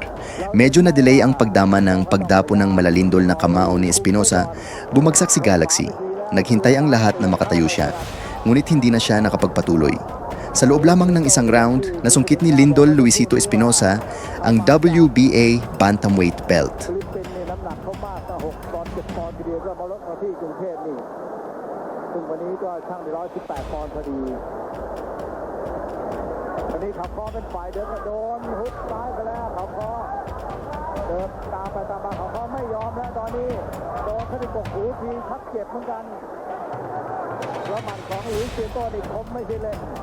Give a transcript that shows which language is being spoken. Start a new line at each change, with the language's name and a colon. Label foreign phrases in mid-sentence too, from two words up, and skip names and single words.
Filipino: Medyo na-delay ang pagdama ng pagdapo ng malalindol na kamao ni Espinosa, bumagsak si Galaxy. Naghintay ang lahat na makatayo siya, ngunit hindi na siya nakapagpatuloy. Sa loob lamang ng isang round, nasungkit ni Lindol Luisito Espinosa ang WBA
English: Bantamweight belt.
Thai: ปอนด์ทีเดียวก็มาลดมาที่กรุงเทพนี่ซึ่งวันนี้ก็ช่างได้118 ปอนด์พอดีวันนี้ขับคอเป็นฝ่ายเดินกระโดนฮุกซ้ายไปแล้วขับคอเดินตามไปตามมาขับคอไม่ยอมแล้วตอนนี้โดนเข้าที่กกหูทีชักเจ็บเหมือนกันแล้วหมัดของหลุยส์เซียโต้นี่คมไม่ใช่เล่น